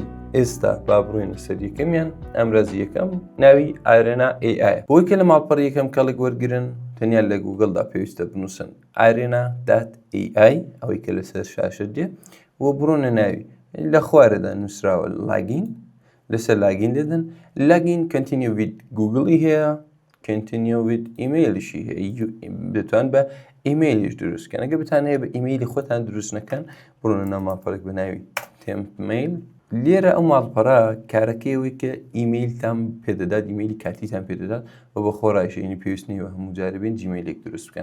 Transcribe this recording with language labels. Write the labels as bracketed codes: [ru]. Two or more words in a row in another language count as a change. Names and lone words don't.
[ckb] ئێستا با بڕۆینە سەر یەکەمیان ئەمرازی یەکەم ناوی ئارێنا AI. بۆی کە لە ماڵپەڕ یەکەم کەڵک وەرگرن تەنیا لە گوگڵدا پێویستە بنووسن arena.ai ئەوەی کە لەسەر شاشت دێ و بڕۆنە ناوی لە خوارەدا نووسراوە لاگین لەسەر لاگین دێدن لاگین [en] continue with [ckb] گوگڵی هەیە [en] continue with [ckb] ئیمەیلیشی هەیە دەتوان بە ئیمەیلیش دروستکەن. ئەگە بتان هەیە بە ئیمەیلی خۆتان دروست نەکەن بڕۆنە ناو ماڵپەڕێک بە ناوی تێمپمەیل. لێرە ئەو ماڵپەڕە کارەکەیەوەی کە ئیمەیلتان پێدەدات ئیمەیلی کاتیتان پێدەدات و بە خۆڕایشینی پێویست نیوە هەموو جاربین جیمەیلێک دروست بکەن.